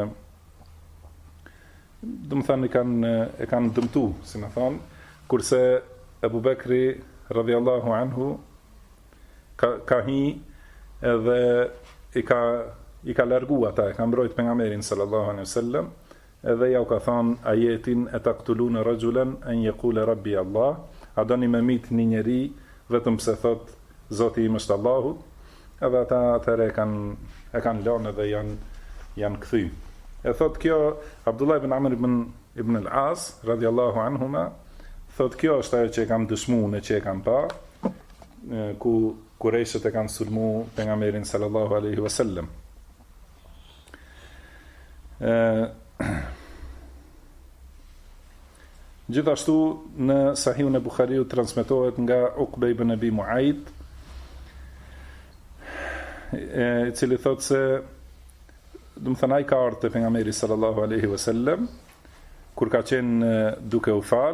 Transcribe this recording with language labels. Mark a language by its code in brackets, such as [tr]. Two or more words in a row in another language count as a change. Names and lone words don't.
[sq] do më thënë e kanë dëmtu, si më thonë, kurse Ebu Bekri [ar] رضي الله عنه [sq] ka hi edhe i ka largu ata, e ka mbrojt pejgamberin [ar] صلى الله عليه وسلم, [sq] edhe ja u ka thonë ajetin [ar] أتقتلون رجلا أن يقول ربي الله, [sq] a doni me mit një njeri vetëm pse thot Zoti im është Allahu, edhe ata atëre e kanë lënë edhe janë kthy. E thot kjo Abdullah ibn Amr ibn al-As [ar] رضي الله عنهما, [sq] thot kjo është ajo që e kam dëshmuar, në që e kam pa, ku Kurejshët e kanë sulmu pejgamberin [ar] صلى الله عليه وسلم. [sq] Gjithashtu në Sahihun e Buhariut transmetohet nga Uqbe ibn Abi Muajt, i cili thot se do të thënë ai ka ardhur te pejgamberi [ar] صلى الله عليه وسلم [sq] kur ka qenë duke u fal.